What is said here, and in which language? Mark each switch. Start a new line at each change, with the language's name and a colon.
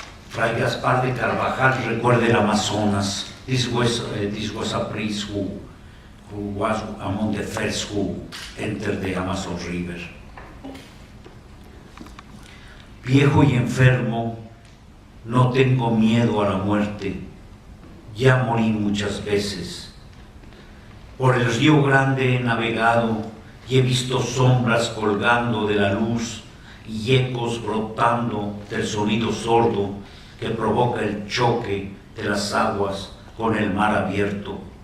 Spanish: Fray Gaspar de Carvajal recuerda el Amazonas.
English: This was a priest who was among the first who entered the Amazon River.
Spanish: Viejo y enfermo, no tengo miedo a la muerte. Ya morí muchas veces. Por el río Grande he navegado y he visto sombras colgando de la luz y ecos brotando del sonido sordo que provoca el choque de las aguas con el mar abierto.